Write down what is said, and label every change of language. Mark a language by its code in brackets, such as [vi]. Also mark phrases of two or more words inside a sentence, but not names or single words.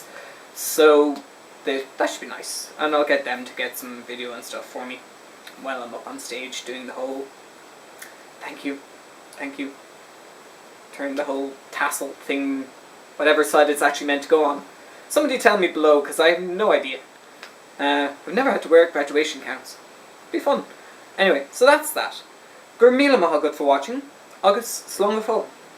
[en] So that should be nice, and I'll get them to get some video and stuff for me while I'm up on stage doing the whole thank you, turn the whole tassel thing whatever side it's actually meant to go on. Somebody tell me below, because I have no idea. I've never had to wear graduation gowns. Be fun. Anyway, so that's that. [ga] Gur míle maith agat [en] for watching. [ga] Agus slán go fóill.